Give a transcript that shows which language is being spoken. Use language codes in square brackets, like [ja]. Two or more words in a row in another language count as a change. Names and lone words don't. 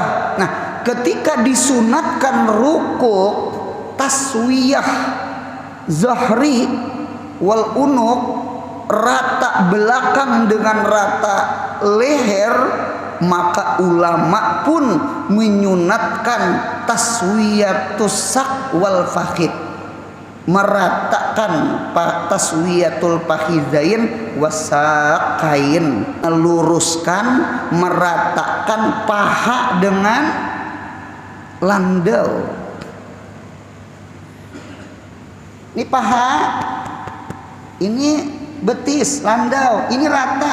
[id] Nah, ketika disunatkan rukuk [ar] تسوية الظهر و [id] unuq, rata belakang dengan rata leher, maka ulama pun menyunatkan [ar] تسوية الساق والفخذ, [id] meratakan [ar] تسوية الفخذين والساقين, [id] meluruskan, meratakan paha dengan landau. Ini paha, ini betis, landau, ini rata.